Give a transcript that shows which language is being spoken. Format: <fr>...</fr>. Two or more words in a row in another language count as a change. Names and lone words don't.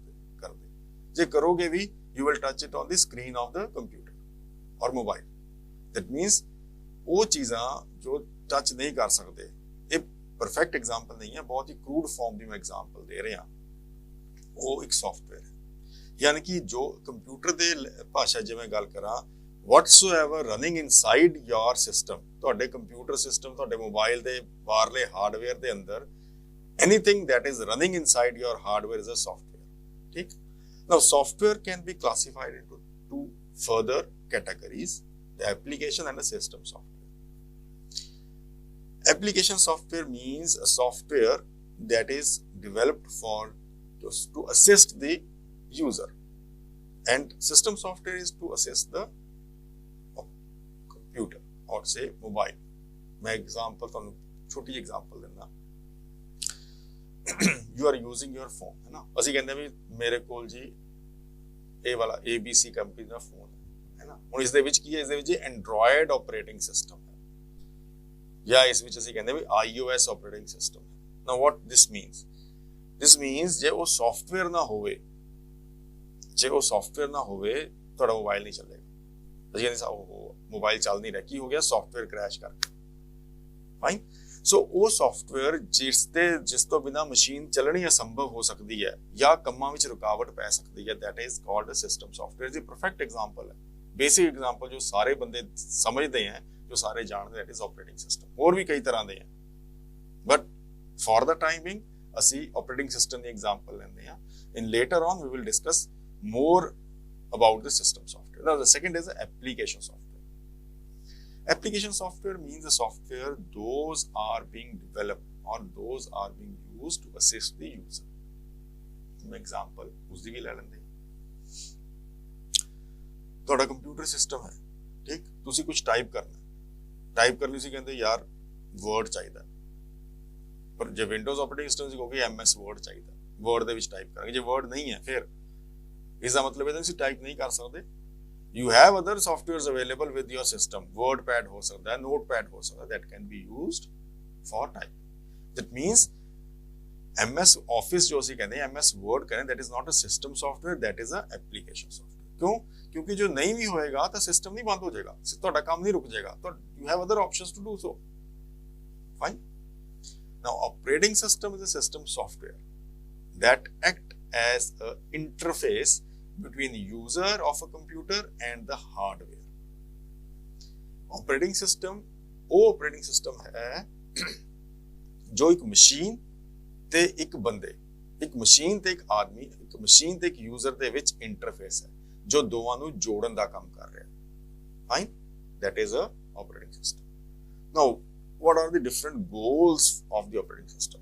<pa>ਜੇ ਕਰੋਗੇ ਵੀ,</pa> <en>you will touch it on the screen of the computer or mobile. that means</en> <pa>ਉਹ ਚੀਜ਼ਾਂ ਜੋ ਟੱਚ ਨਹੀਂ ਕਰ ਸਕਦੇ, ਇਹ</pa> <en>perfect example</en> <pa>ਨਹੀਂ ਹੈ, ਬਹੁਤ ਹੀ</pa> <en>crude form</en> <pa>ਦੀ ਮੈਂ ਐਗਜ਼ਾਮਪਲ ਦੇ ਰਿਹਾ। ਉਹ ਇੱਕ ਸੌਫਟਵੇਅਰ ਹੈ। ਯਾਨੀ ਕਿ ਜੋ ਕੰਪਿਊਟਰ ਦੇ ਭਾਸ਼ਾ ਜਿਵੇਂ ਗੱਲ ਕਰਾਂ,</pa> <en>whatsoever running inside your system,</en> <pa>ਤੁਹਾਡੇ</pa> <en>computer system,</en> <pa>ਤੁਹਾਡੇ ਮੋਬਾਈਲ ਦੇ ਬਾਹਰਲੇ ਹਾਰਡਵੇਅਰ ਦੇ ਅੰਦਰ,</pa> <en>anything that is running inside your hardware is a software. ਠੀਕ, now software can be classified into two further categories, the application and the system software. Application software means a software that is developed to assist the user, and system software is to assist the computer or say mobile.</en> <pa>मैं example ਤੁਹਾਨੂੰ ਛੋਟੀ ਜਿਹੀ example ਦਿੰਦਾ।</pa> <en>you are using your phone,</en> <pa>ਹੈ ਨਾ। ਅਸੀਂ ਕਹਿੰਦੇ ਵੀ ਮੇਰੇ ਕੋਲ ਜੀ ਇਹ ਵਾਲਾ ABC ਕੰਪਨੀ ਦਾ ਫੋਨ ਹੈ ਨਾ। ਹੁਣ ਇਸ ਦੇ ਵਿੱਚ ਕੀ ਹੈ, ਇਸ ਦੇ ਵਿੱਚ</pa> <en>Android operating system</en> <pa>ਹੈ, ਜਾਂ ਇਸ ਵਿੱਚ ਅਸੀਂ ਕਹਿੰਦੇ ਵੀ</pa> <en>iOS operating system</en> <pa>ਹੈ।</pa> <en>Now what this means?</en> <pa>This means ਜੇ ਉਹ ਸੌਫਟਵੇਅਰ ਨਾ ਹੋਵੇ, ਤੁਹਾਡਾ ਮੋਬਾਈਲ ਨਹੀਂ ਚੱਲੇਗਾ। ਅਸੀਂ ਕਹਿੰਦੇ ਉਹ ਮੋਬਾਈਲ ਚੱਲ ਨਹੀਂ ਰਿਹਾ, ਕੀ ਹੋ ਗਿਆ,</pa> <en>software crash</en> <pa>ਕਰ ਗਿਆ। ਫਾਈਨ। ਸੋ ਉਹ ਸੌਫਟਵੇਅਰ ਜਿਸ ਤੋਂ ਬਿਨਾਂ ਮਸ਼ੀਨ ਚੱਲਣੀ ਅਸੰਭਵ ਹੋ ਸਕਦੀ ਹੈ ਜਾਂ ਕੰਮਾਂ ਵਿੱਚ ਰੁਕਾਵਟ ਪੈ ਸਕਦੀ ਹੈ,</pa> <en>that is called system software.</en> <pa>ਦੀ</pa> <en>perfect example</en> <pa>ਹੈ,</pa> <en>basic example</en> <pa>ਜੋ ਸਾਰੇ ਬੰਦੇ ਸਮਝਦੇ ਹੈ, ਜੋ ਸਾਰੇ ਜਾਣਦੇ,</pa> <en>that is operating system.</en> <pa>ਹੋਰ ਵੀ ਕਈ ਤਰ੍ਹਾਂ ਦੇ ਹੈ,</pa> <en>but for the timing</en> <pa>ਅਸੀਂ</pa> <en>operating system</en> <pa>ਦੀ ਐਗਜ਼ਾਮਪਲ ਲੈਂਦੇ ਹਾਂ।</pa> <en>in later on we will discuss more about the system software. Now the second is the application software. Application software means the software those are being developed or those are being used to assist the user. For example,</en> <pa>ਉਸਦੀ ਵੀ ਲੈ ਲੈਂਦੇ। ਤੁਹਾਡਾ</pa> <en>computer system</en> <pa>ਹੈ, ਠੀਕ, ਤੁਸੀਂ ਕੁਝ ਟਾਈਪ ਕਰਨਾ, ਟਾਈਪ ਕਰਨ ਲਈ ਤੁਸੀਂ ਕਹਿੰਦੇ ਯਾਰ ਵਰਡ ਚਾਹੀਦਾ, ਪਰ ਜੇ</pa> <en>Windows operating system</en> <pa>ਸੀ ਕਹੋਗੇ MS ਵਰਡ ਚਾਹੀਦਾ, ਵਰਡ ਦੇ ਵਿੱਚ ਟਾਈਪ ਕਰਾਂਗੇ। ਜੇ ਵਰਡ ਨਹੀਂ ਹੈ ਫਿਰ ਇਸਦਾ ਮਤਲਬ ਇਹ ਤੁਸੀਂ ਟਾਈਪ ਨਹੀਂ ਕਰ ਸਕਦੇ।</pa> <en>You have other softwares available with your system.</en> <pa>WordPad ਹੋ ਸਕਦਾ ਹੈ, Notepad ਹੋ ਸਕਦਾ,</pa> <en>that can be used for typing. That means MS Office</en> <pa>ਜੋ ਅਸੀਂ ਕਹਿੰਦੇ MS Word ਕਹਿੰਦੇ,</pa> <en>that is not a system software, that is a application software.</en> <pa>ਕਿਉਂ? ਕਿਉਂਕਿ ਜੋ ਨਹੀਂ ਵੀ ਹੋਏਗਾ ਤਾਂ ਸਿਸਟਮ ਨਹੀਂ ਬੰਦ ਹੋ ਜਾਏਗਾ, ਤੁਹਾਡਾ ਕੰਮ ਨਹੀਂ ਰੁਕ ਜਾਏਗਾ।</pa> <en>You have other options to do so. Fine. Now operating system is a system software that act as a interface between the user of a computer and the hardware. Operating system</en> <pa>ਉਹ</pa> <en>operating system</en> <pa>ਹੈ ਜੋ ਇੱਕ ਮਸ਼ੀਨ ਤੇ ਇੱਕ ਬੰਦੇ, ਇੱਕ ਮਸ਼ੀਨ ਤੇ ਇੱਕ ਆਦਮੀ, ਇੱਕ ਮਸ਼ੀਨ ਤੇ ਇੱਕ ਯੂਜ਼ਰ ਦੇ ਵਿੱਚ ਇੰਟਰਫੇਸ ਹੈ, ਜੋ ਦੋਵਾਂ ਨੂੰ ਜੋੜਨ ਦਾ ਕੰਮ ਕਰ ਰਿਹਾ ਹੈ। ਫਾਈਨ।</pa> <en>that is a operating system. Now, what are the different goals of the operating system?</en>